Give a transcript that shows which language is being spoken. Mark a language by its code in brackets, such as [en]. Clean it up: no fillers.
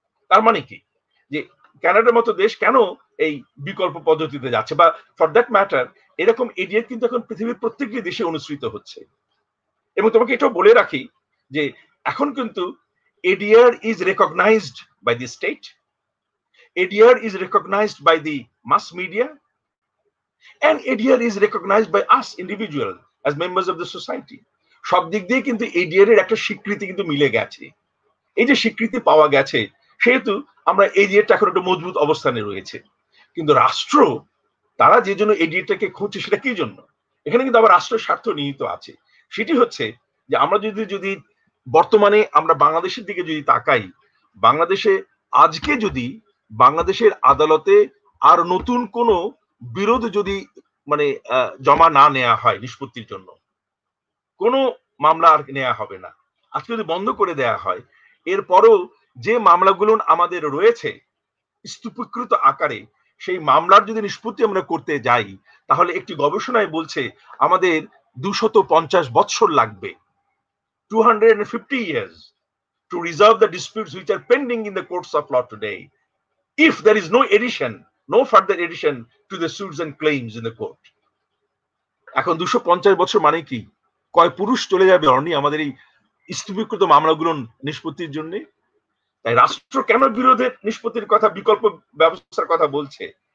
[bn] তার মানে কি, যে কানাডার মতো দেশ কেন এই বিকল্প পদ্ধতিতে যাচ্ছে, বা ফর দ্যাট ম্যাটার এরকম এডিআর কিন্তু এখন পৃথিবীর প্রত্যেকটি দেশে অনুসৃত হচ্ছে। এবং তোমাকে এটাও বলে রাখি যে এখন কিন্তু [en] ADR is recognized by the state, ADR is recognized by the mass media, and ADR is recognized by us individual as members of the society. [bn] সব দিক দিয়ে কিন্তু ADR এর একটা স্বীকৃতি কিন্তু মিলে গেছে। এই যে স্বীকৃতি পাওয়া গেছে, সেহেতু আমরা ADR-টা এখন একটা মজবুত অবস্থানে রয়েছে। কিন্তু রাষ্ট্র, তারা যে জন্য ADR-টাকে খুঁজছে, সেটা কি জন্য? এখানে কিন্তু আবার রাষ্ট্রের স্বার্থ নিহিত আছে। সেটি হচ্ছে যে আমরা যদি বর্তমানে আমরা বাংলাদেশের দিকে যদি তাকাই, বাংলাদেশে আজকে যদি বাংলাদেশের আদালতে আর নতুন কোন বিরোধ যদি জমা না নেওয়া হয় নিষ্পত্তির জন্য, কোনো মামলা আর নেওয়া হবে না। আজকে যদি বন্ধ করে দেয়া হয়, এরপরও যে মামলাগুলো আমাদের রয়েছে স্তূপীকৃত আকারে, সেই মামলার যদি নিষ্পত্তি আমরা করতে যাই, তাহলে একটি গবেষণায় বলছে আমাদের 250 বৎসর লাগবে, [en] 250 years to resolve the disputes which are pending in the courts of law today, if there is no further addition to the suits and claims in the court. [bn] এখন 250 বছর মানে কি, কয় পুরুষ চলে যাবে অর্নি আমাদের এই স্তূপীকৃত মামলাগুলো নিষ্পত্তির জন্য? তাই রাষ্ট্র কেন বিরোধের নিষ্পত্তির কথা, বিকল্প ব্যবস্থার কথা বলছে?